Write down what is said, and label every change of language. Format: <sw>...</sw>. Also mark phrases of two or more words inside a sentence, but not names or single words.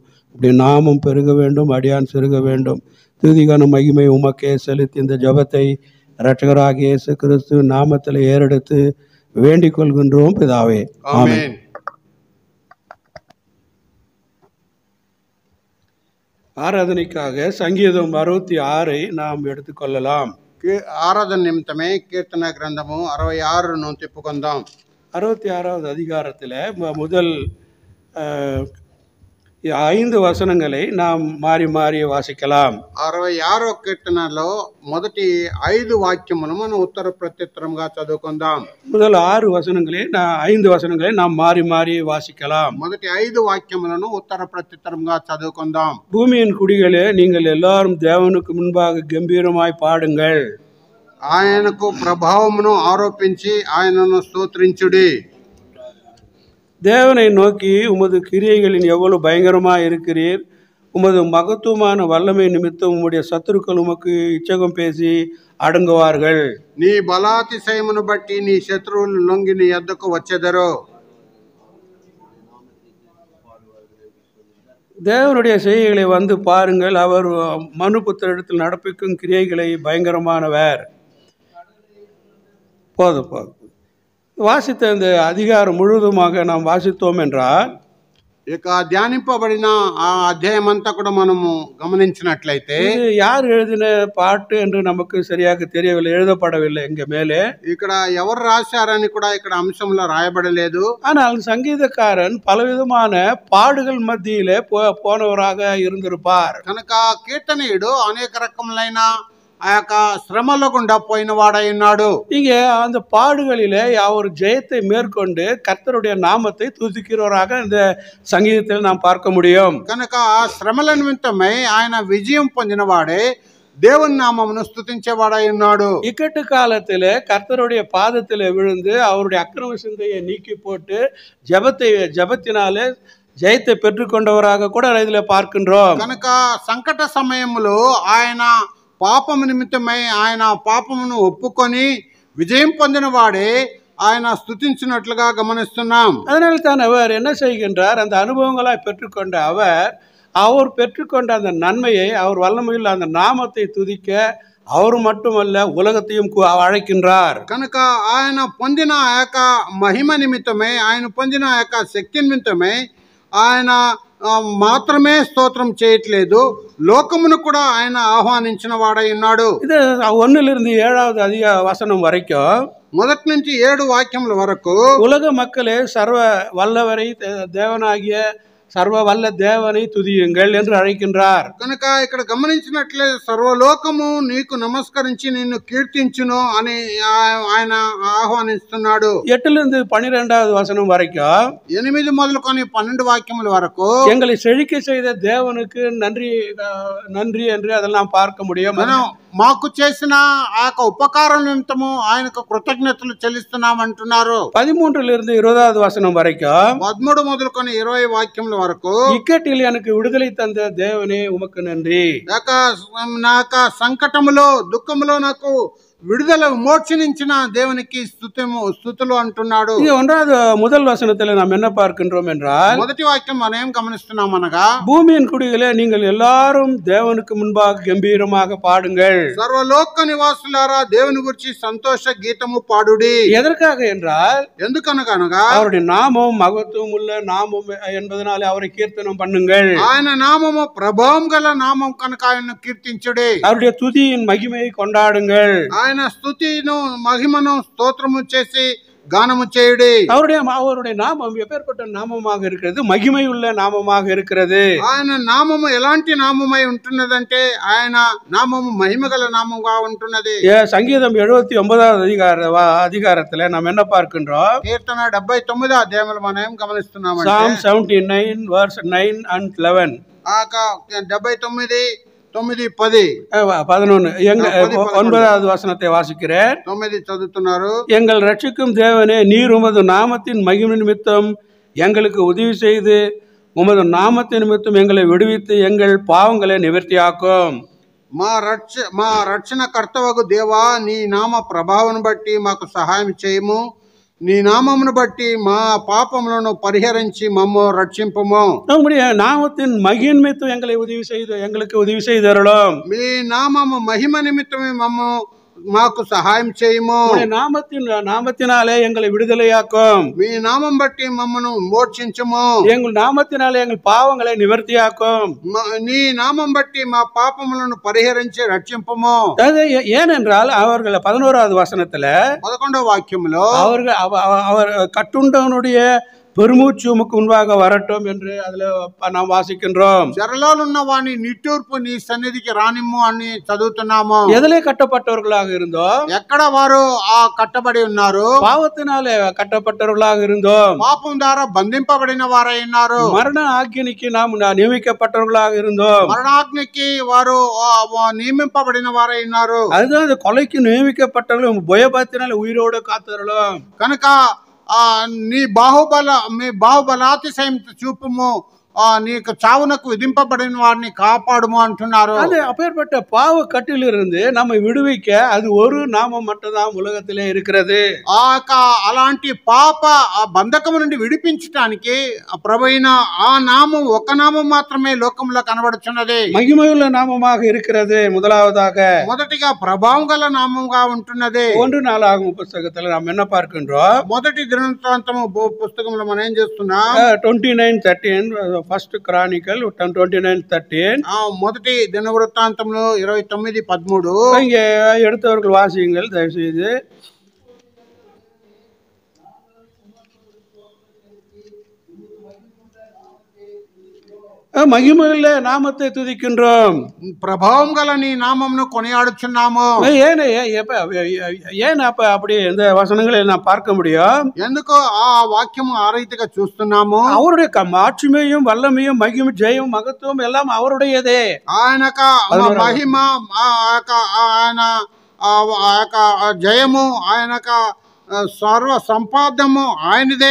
<ta>உடைய நாமம் பெருக வேண்டும், அடியான் சிறுக வேண்டும். துதிகான மகிமை உமக்கே செலுத்தி இந்த ஜபத்தை இரட்சகராகிய இயேசு கிறிஸ்துவின் நாமத்தில் ஏறெடுத்து வேண்டிக் கொள்கின்றோம் பிதாவே, ஆமென். ஆராதனைக்காக சங்கீதம் 66 நாம் எடுத்துக்கொள்ளலாம்.</ta> <te>ఆరాధన నిమిత్తమే కీర్తన గ్రంథము 66 తిప్పుకుందాం.</te> <ta>66வது அதிகாரத்தில் முதல் 5 வசனங்களை நாம் மாறி மாறி வாசிக்கலாம்.</ta> <te>66వ కీర్తనలో మొదటి 5 వాక్యములను మనం ఉత్తర ప్రత్యుత్తరంగా చదువుకుందాం.</te> <ta>முதல் 5 வசனங்களை நாம் மாறி மாறி வாசிக்கலாம்.</ta> <te>మొదటి 5 వాక్యములను ఉత్తర ప్రత్యుత్తరంగా చదువుకుందాం.</te> <ta>பூமியின் குடிகளே, நீங்கள் எல்லாரும் தேவனுக்கு முன்பாக கம்பீரமாய் பாடுங்கள்.</ta> <te>ఆయనకు ప్రభావమును ఆరోపించి ఆయనను స్తోత్రించుడి.</te> <ta>தேவனை நோக்கி, உமது கிரியைகளின் எவ்வளவு பயங்கரமாக இருக்கிறீர். உமது மகத்துவமான வல்லமை நிமித்தம் உம்முடைய சத்துருக்கள் உமக்கு இச்சகம் பேசி அடங்குவார்கள்.</ta> <te>నీ బలాతిశయమును బట్టి నీ శత్రువులు లొంగి నీ యొద్దకు వచ్చెదరు.</te> <ta>தேவனுடைய செய்கைகளை வந்து பாருங்கள். அவர் மனுபுத்திரத்தில் நடப்பிக்கும் கிரியைகளை பயங்கரமானவர். போதும். வாசித்த இந்த அதிகாரம் முழுவதுமாக நாம் வாசித்தோம் என்றால்,</ta> <te>ఇక ధ్యానింపబడిన ఆ అధ్యాయం అంతా కూడా మనము గమనించినట్లయితే,</te> <ta>யார் எழுதின பாட்டு என்று நமக்கு சரியாக தெரியவில்லை, எழுதப்படவில்லை எங்க மேலே.</ta> <te>ఇక్కడ ఎవరు రాశారని కూడా ఇక్కడ అంశంలో రాయబడలేదు.</te> <ta>ஆனால் சங்கீதக்காரன் பலவிதமான பாடுகள் மத்தியிலே போனவராக இருந்திருப்பார்.</ta> <te>కనుక కీర్తనీయుడు అనేక రకములైన ఆ యొక్క శ్రమల గుండా పోయిన వాడై ఉన్నాడు.</te> <ta>இங்க அந்த பாடுகளிலே அவர் ஜெயத்தை மேற்கொண்டு கர்த்தருடைய நாமத்தை துதிக்கிறவராக இந்த சங்கீதத்தில் நாம் பார்க்க முடியும்.</ta> <te>కనుక ఆ శ్రమల నిమిత్తమై ఆయన విజయం పొందిన వాడే దేవుని నామమును స్తుతించేవాడై ఉన్నాడు.</te> <ta>இக்கட்டு காலத்திலே கர்த்தருடைய பாதத்திலே விழுந்து அவருடைய அக்கிரம சிந்தையை நீக்கி போட்டு ஜபத்தினாலே ஜெயத்தை பெற்றுக்கொண்டவராக கூட இதில் பார்க்கின்றோம்.</ta> <te>కనుక సంకట సమయంలో ఆయన పాపము నిమిత్తమై ఆయన పాపమును ఒప్పుకొని విజయం పొందిన వాడే ఆయన స్తుతించినట్లుగా గమనిస్తున్నాం.</te> <ta>அதனால தான் அவர் என்ன செய்கின்றார், அந்த அனுபவங்களாய் பெற்றுக்கொண்ட அவர் பெற்றுக்கொண்ட அந்த நன்மையை, அவர் வல்லமையில் அந்த நாமத்தை துதிக்க அவர் மட்டுமல்ல உலகத்தையும் அழைக்கின்றார்.</ta> <te>కనుక ఆయన పొందిన ఆ యొక్క మహిమ నిమిత్తమై, ఆయన పొందిన ఆ యొక్క శక్తి నిమిత్తమై ఆయన మాత్రమే స్తోత్రం చేయట్లేదు, లోకమును కూడా ఆయన ఆహ్వానించిన వాడై ఉన్నాడు.</te> <ta>இது 1லிருந்து 7வது வசனம் வரைக்கும்,</ta> <te>మొదటి నుంచి 7 వాక్యముల వరకు</te> <ta>உலக மக்களே சர்வ வல்லவரை தேவனாகிய சர்வ வல்ல தேவனை துதியுங்கள் என்று அழைக்கின்றார்.</ta> <te>కనుక ఇక్కడ గమనించినట్లే సర్వలోకము నీకు నమస్కరించి నిన్ను కీర్తించును అని ఆయన ఆహ్వానిస్తున్నాడు.</te> <ta>8லிருந்து 12வது வசனம் வரைக்கும்,</ta> <te>8 మొదలుకొని 12 వాక్యముల వరకు</te> <ta>எங்களை செழிக்க செய்த தேவனுக்கு நன்றி என்று அதெல்லாம் பார்க்க முடியும்.</ta> <te>మనం మాకు చేసిన ఆ యొక్క ఉపకారం నిమిత్తము ఆయనకు కృతజ్ఞతలు చెల్లిస్తున్నాం అంటున్నారు.</te> <ta>13லிருந்து 20வது வசனம் வரைக்கும்,</ta> <te>13 మొదలుకొని 20 వాక్యముల వరకు,</te> <ta>இக்கட்டில் எனக்கு விடுதலை தந்த தேவனே உமக்கு நன்றி.</ta> <te>నా సంకటములో దుఃఖములో నాకు విడుదల మోక్షించిన దేవునికి స్తుతులు అంటున్నాడు.</te> <ta>இது 1வது முதல் வசனத்தில் நாம் என்ன பார்க்கின்றோம் என்றால்,</ta> <te>మొదటి వాక్యం మనం ఏం గమనిస్తున్నాం అనగా,</te> <ta>பூமியின் குடிகளே நீங்கள் எல்லாரும் தேவனுக்கு முன்பாக கம்பீரமாக பாடுங்கள்.</ta> <te>సర్వలోక నివాసులారా దేవుని గురించి సంతోష గీతము పాడుడి.</te> <ta>எதற்காக என்றால்,</ta> <te>ఎందుకనగా</te> <ta>அவருடைய நாமம் மகத்துவம் உள்ள நாமம் என்பதனாலே அவரை கீர்த்தனம் பண்ணுங்கள்.</ta> <te>ఆయన నామము ప్రభావం గల నామం కనుక ఆయన్ను కీర్తించుడి.</te> <ta>அவருடைய துதியின் மகிமையை கொண்டாடுங்கள்.</ta> <te>ఆయన స్తుతిను మహిమను స్తోత్రము చేసి గానము చేయుడి.</te> <ta>அவருடைய நாமம் எப்பேற்பட்ட நாமமாக இருக்கிறது? மகிமை உள்ள நாமமாக இருக்கிறது.</ta> <te>ఆయన నామము ఎలాంటి నామమై ఉంటున్నదంటే ఆయన నామము మహిమగల నామముగా ఉంటున్నది.</te> <ta>சங்கீதம் 79வது அதிகாரத்துல நாம் என்ன பார்க்கின்றோம்?</ta> <te>కీర్తన 79వ అధ్యాయంలో మనం గమనిస్తున్నామంటే</te> <en>Psalm 79 verse 9 and 11. 79 9 10</en> <ta>11 9வது வசனத்தை வாசிக்கிறேன்.</ta> <te>9 చదువుతున్నారు.</te> <ta>எங்கள் ரட்சிக்கும் தேவனே, நீர் உமது நாமத்தின் மகிமை நிமித்தம் எங்களுக்கு உதவி செய்து உமது நாமத்தின் நிமித்தம் எங்களை விடுவித்து எங்கள் பாவங்களை நிவர்த்தியாக்கும்.</ta> <te>మా రక్షణ కర్తవగు దేవా, నీ నామ ప్రభావం బట్టి మాకు సహాయం చేయము. నీ నామమును బట్టి మా పాపములను పరిహరించి మమ్ము రక్షింపము.</te> <ta>நம்முடைய நாமத்தின் மகிமை நிமித்தம் எங்களுக்கு உதவி செய்தருளும்.</ta> <te>మీ నామము మహిమ నిమిత్తమే మాకు సహాయం చేయము.</te> <ta>நாமத்தினாலே எங்களை விடுதலையாக்கும்.</ta> <te>మీ నామం బట్టి మమ్మను మోక్షించము.</te> <ta>எங்கள் நாமத்தினாலே எங்கள் பாவங்களை நிவர்த்தியாக்கும்.</ta> <te>నీ నామం బట్టి మా పాపములను పరిహరించి రక్షింపము.</te> <ta>ஏனென்றால் அவர்கள் 11வது வசனத்துல</ta> <te>11వ వాక్యములో</te> <ta>அவர் கட்டுண்டவனுடைய பெருமூச்சு உமக்கு முன்பாக வரட்டும் என்று அதுல நாம் வாசிக்கின்றோம்.</ta> <te>చెరలోనున్న వాని నిట్టూర్పు నీ సన్నిధికి రానిమ్ము అని చదువుతున్నాము.</te> <ta>எதிலே கட்டப்பட்டவர்களாக இருந்தோம்?</ta> <te>ఎక్కడ వారు కట్టబడి ఉన్నారు?</te> <ta>பாவத்தினாலே கட்டப்பட்டவர்களாக இருந்தோம்.</ta> <te>పాపం ద్వారా బంధింపబడిన వారై ఉన్నారు.</te> <ta>மரண ஆக்கினிக்கு நாம் நியமிக்கப்பட்டவர்களாக இருந்தோம்.</ta> <te>మరణాగ్నికి వారు నియమింపబడిన వారై ఉన్నారు.</te> <ta>அதுதான் அந்த கொலைக்கு நியமிக்கப்பட்டவர்கள் பயபத்தினால உயிரோடு காத்தவர்களும்.</ta> <te>కనుక మీ బాహుబలాతిశయం చూపుము, నీకు చావునకు విధింపబడిన వారిని కాపాడుము అంటున్నారు.</te> <ta>அது அப்பேற்பட்ட பாவ கட்டிலிருந்து நம்மை விடுவிக்க அது ஒரு நாமம் மட்டும்தான் உலகத்திலே இருக்கிறது.</ta> <te>అలాంటి పాప బంధకము నుండి విడిపించడానికి ప్రభువైన ఆ నామం ఒక నామం మాత్రమే లోకంలో కనబడుచున్నది.</te> <ta>மகிமையுள்ள நாமமாக இருக்கிறது.</ta> <te>మొదటిగా ప్రభావం గల నామముగా ఉంటున్నది.</te> <ta>1 நாளாகும் புஸ்தகத்துல நாம் என்ன பார்க்கின்றோம்?</ta> <te>మొదటి దినవృత్తాంతము పుస్తకంలో మనం ఏం చేస్తున్నాం?</te> <en>29:13 First Chronicle 29:13.</en> <te>మొదటి దినవృత్తాంతంలో 29:13.</te> <ta>இங்கே எடுத்தவர்கள் வாசியுங்கள் தயவு செய்து. மகிமையுள்ள நாமத்தை துதிக்கின்றோம்.</ta> <te>ప్రభావం గల నీ నామమును కొనియాడుచున్నాము.</te> <ta>ஏன் அப்ப அப்படி இந்த வசனங்களை நான் பார்க்க முடியும்?</ta> <te>ఎందుకు ఆ వాక్యము ఆ రీతిగా చూస్తున్నాము?</te> <ta>அவருடைய மாட்சிமையும் வல்லமையும் மகிமை ஜெயம் மகத்துவம் எல்லாம் அவருடையதே.</ta> <te>ఆయనక మహిమ, ఆయన జయము, ఆయనక సర్వ సంపాదము ఆయనదే.</te>